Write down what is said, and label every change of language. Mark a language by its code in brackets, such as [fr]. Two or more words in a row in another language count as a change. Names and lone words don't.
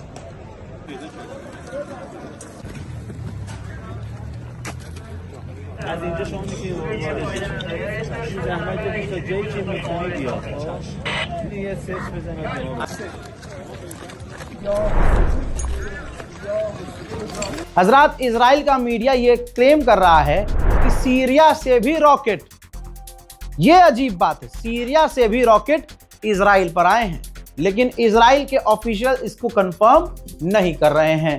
[fa] از اینجا شما میتونید زحمت بدید تا جایی که میتونید بیاد. یه سرچ بزنید. [hi] हजरात, इजराइल का मीडिया ये क्लेम कर रहा है कि सीरिया से भी रॉकेट, ये अजीब बात है, सीरिया से भी रॉकेट इजराइल पर आए हैं, लेकिन इजराइल के ऑफिशियल इसको कंफर्म नहीं कर रहे हैं।